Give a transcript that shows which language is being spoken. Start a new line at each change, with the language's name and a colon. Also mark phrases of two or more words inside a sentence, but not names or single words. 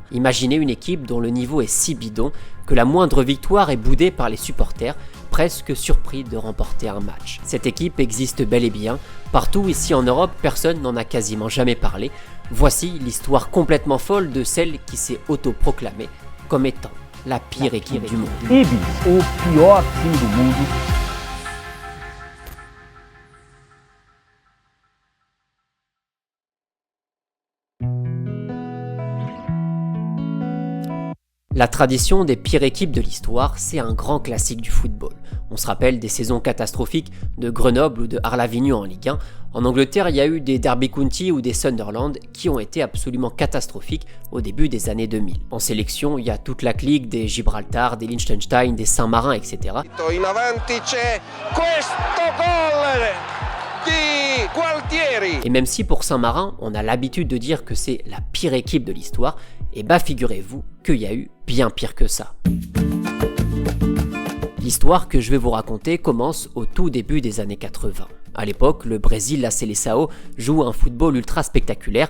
French: Imaginez une équipe dont le niveau est si bidon que la moindre victoire est boudée par les supporters, presque surpris de remporter un match. Cette équipe existe bel et bien. Partout ici en Europe, personne n'en a quasiment jamais parlé. Voici l'histoire complètement folle de celle qui s'est autoproclamée comme étant la pire équipe du monde.
Portuguese: Ibis, o pior time do mundo.
French: La tradition des pires équipes de l'histoire, c'est un grand classique du football. On se rappelle des saisons catastrophiques de Grenoble ou de Arlavignon en Ligue 1. En Angleterre, il y a eu des Derby County ou des Sunderland qui ont été absolument catastrophiques au début des années 2000. En sélection, il y a toute la clique des Gibraltar, des Liechtenstein, des Saint-Marin, etc.
Italian: In avanti c'è questo gol di Gualtieri.
French: Et même si pour Saint-Marin, on a l'habitude de dire que c'est la pire équipe de l'histoire, et bah figurez-vous qu'il y a eu bien pire que ça. L'histoire que je vais vous raconter commence au tout début des années 80. À l'époque, le Brésil, la Seleção, joue un football ultra spectaculaire.